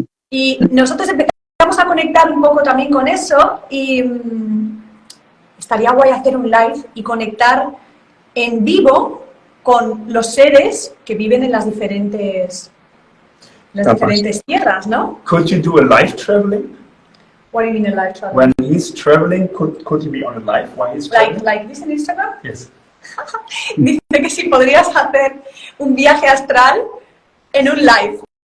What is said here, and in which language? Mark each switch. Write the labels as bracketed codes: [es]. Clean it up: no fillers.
[es] Y nosotros empezamos a conectar un poco también con eso y estaría guay hacer un live y conectar en vivo con los seres que viven en las diferentes tierras, ¿no? [en] Could you do a live traveling? What do you mean a live traveling? When he's traveling, could he be on a live while he's traveling? Like this in Instagram? Yes. [es] Dice que si podrías hacer un viaje astral en un live.